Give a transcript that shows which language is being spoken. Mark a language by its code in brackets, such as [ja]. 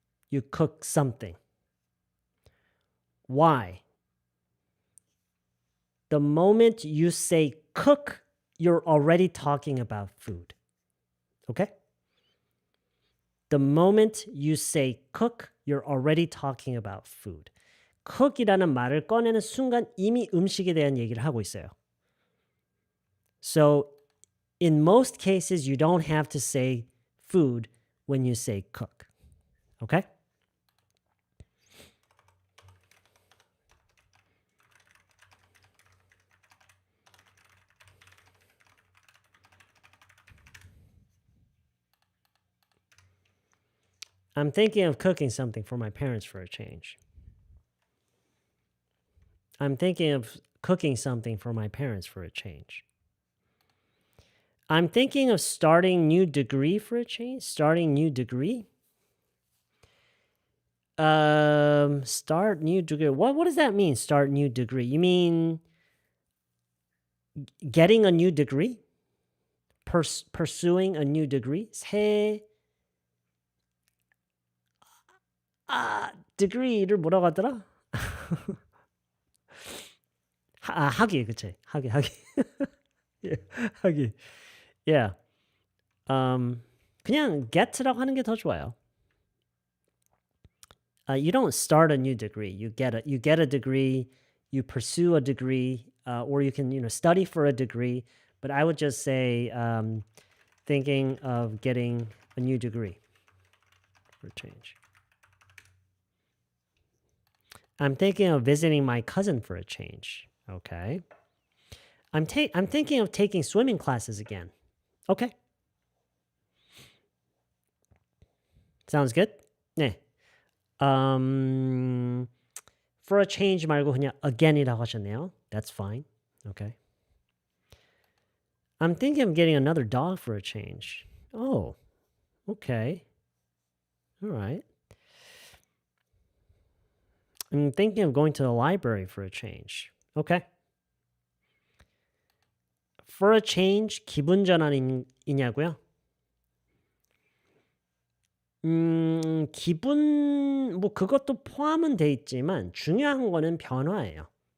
[en] You cook something. Why? The moment you say cook, you're already talking about food. Okay? The moment you say cook, you're already talking about food. [ko] cook이라는 말을 꺼내는 순간 이미 음식에 대한 얘기를 하고 있어요. [en] So, in most cases, you don't have to say food when you say cook. Okay? I'm thinking of cooking something for my parents for a change. I'm thinking of cooking something for my parents for a change. I'm thinking of starting new degree for a change. Starting new degree. Start new degree. What does that mean? Start new degree. You mean getting a new degree? Pursuing a new degree? [ko] 새 degree를 뭐라고 하더라? 학위, 그치? 학위. 예, 학위. [en] Yeah. [ko] 그냥 get라고 하는 게 더 좋아요. [en] You don't start a new degree. You get a degree. You pursue a degree, or you can study for a degree. But I would just say thinking of getting a new degree for a change. I'm thinking of visiting my cousin for a change. Okay. I'm thinking of taking swimming classes again. Okay. Sounds good? [ko] 네. For a change 말고 그냥 again이라고 하셨네요. [en] That's fine. Okay. I'm thinking of getting another dog for a change. Oh, okay. All right. I'm thinking of going to the library for a change. Okay. [ko] For a change, 기분 전환이냐고요? 기분 뭐 그것도 포함은 돼 있지만 중요한 거는 변화예요.